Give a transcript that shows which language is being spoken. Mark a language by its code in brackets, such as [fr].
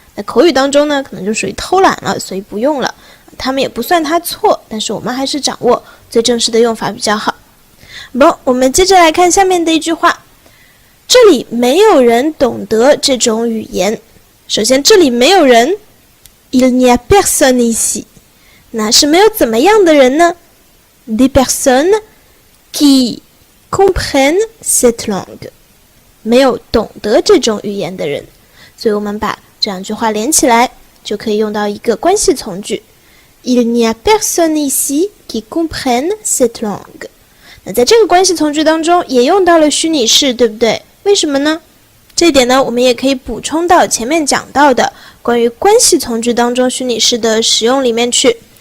[zh] 那口语当中呢，可能就属于偷懒了，所以不用了。他们也不算它错，但是我们还是掌握最正式的用法比较好。我们接着来看下面的一句话，这里没有人懂得这种语言。首先这里没有人 [fr] Il n'y a personne ici， [zh] 那是没有怎么样的人呢？ [fr] Des personnes qui comprennent cette langue， [zh] 没有懂得这种语言的人。所以我们把这两句话连起来，就可以用到一个关系从句 [fr] Il n'y a personne ici qui comprenne cette langue。 [zh] 那在这个关系从句当中也用到了虚拟式，对不对？为什么呢？这一点呢，我们也可以补充到前面讲到的关于关系从句当中虚拟式的使用里面去。